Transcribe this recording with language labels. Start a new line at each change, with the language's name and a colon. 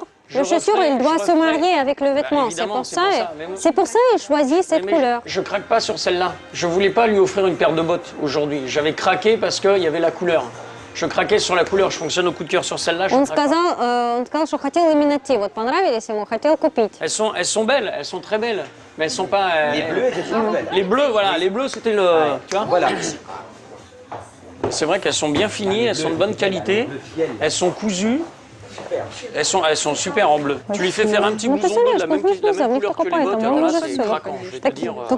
French: Le chaussure, il doit se marier avec le vêtement. C'est pour ça qu'il choisit cette couleur. Je craque pas sur celle-là. Je voulais pas lui offrir une paire de bottes aujourd'hui. J'avais craqué parce qu'il y avait la couleur. Je craquais sur la couleur. Je fonctionne au coup de cœur sur celle-là.
Russian: Он сказал, что хотел именно те. Вот понравились ему, хотел купить.
French: Elles sont belles. Elles sont très belles. Mais elles sont pas. Les bleus étaient super belles. Les bleus, voilà. Les bleus, c'était le. Tu vois. Voilà. C'est vrai qu'elles sont bien finies. Elles sont de bonne qualité. Elles sont cousues. Elles sont super en bleu. Tu lui fais faire un petit bouson bleu de la même couleur que les bottes, alors là c'est craquant, je vais te dire.